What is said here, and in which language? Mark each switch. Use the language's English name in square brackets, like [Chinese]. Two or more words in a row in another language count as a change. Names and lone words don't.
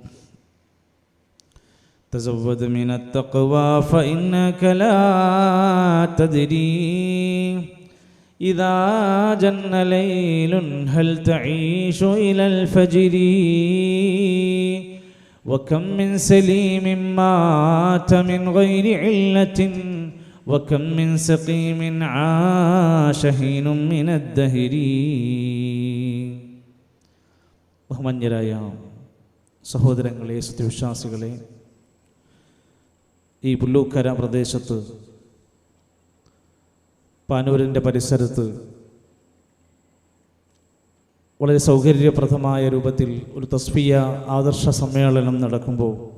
[Arabic] تزود من التقوى فإنك لا تدري إذا جن ليل هل تعيش إلى الفجر. وكم من سليم مات من غير علة وكم من سقيم عاش حين من الدهر. [Malayalam] ബഹുമാന്യരായ സഹോദരങ്ങളെ, സത്യവിശ്വാസികളെ, ഈ പുല്ലൂക്കര പ്രദേശത്ത് പാനൂരിൻ്റെ പരിസരത്ത് വളരെ സൗകര്യപ്രദമായ രൂപത്തിൽ ഒരു തസ്ഫിയ ആദർശ സമ്മേളനം നടക്കുമ്പോൾ